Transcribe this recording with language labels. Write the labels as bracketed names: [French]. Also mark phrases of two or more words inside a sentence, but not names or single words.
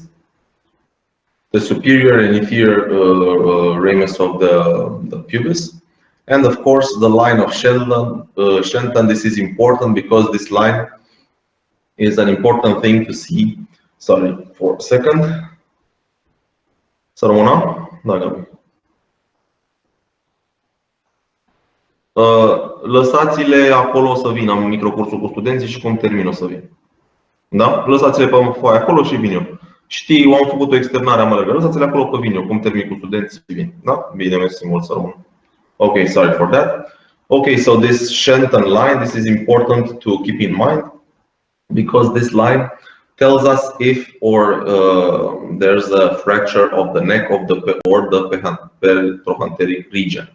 [English] The superior and inferior ramus of the pubis, and of course the line of Shenton. This is important because this line is an important thing to see. Sorry for a second. [Romanian] Să rămână? Da, Gabi. Lăsați-le acolo să vină. Am microcursul cu studenții și cum termin o să vin. Da? Lăsați-le pe foaie acolo și vin eu. Știi, am făcut o externare amargă. Lăsați-le acolo că vin eu. Cum termin cu studenții, vin. Da? Bine, mersi mult, să rămână. [English] Okay, sorry for that. Okay, so this Shenton line, this is important to keep in mind because this line tells us if there's a fracture of the neck of the perohanteric region.